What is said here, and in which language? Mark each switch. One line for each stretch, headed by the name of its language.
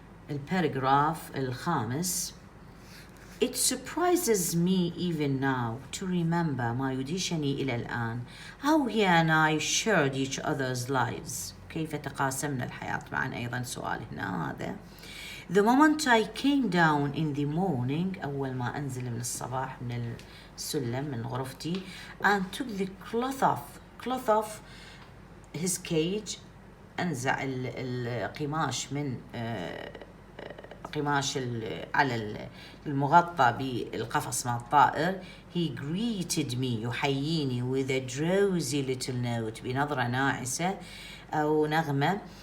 Arabic: الباراجراف الخامس.
English: It surprises me even now to remember,
Arabic: ما يدهشني إلى الآن,
English: how he and I shared each other's lives,
Arabic: كيف تقاسمنا الحياة معا. أيضا سؤال هنا هذا.
English: The moment I came down in the morning,
Arabic: أول ما أنزل من الصباح من السلم من غرفتي,
English: and took the cloth off his cage,
Arabic: أنزع القماش من قماش على المغطى بالقفص مع الطائر.
English: He greeted me,
Arabic: يحييني,
English: with a drowsy little note,
Arabic: بنظرة ناعسة أو نغمة.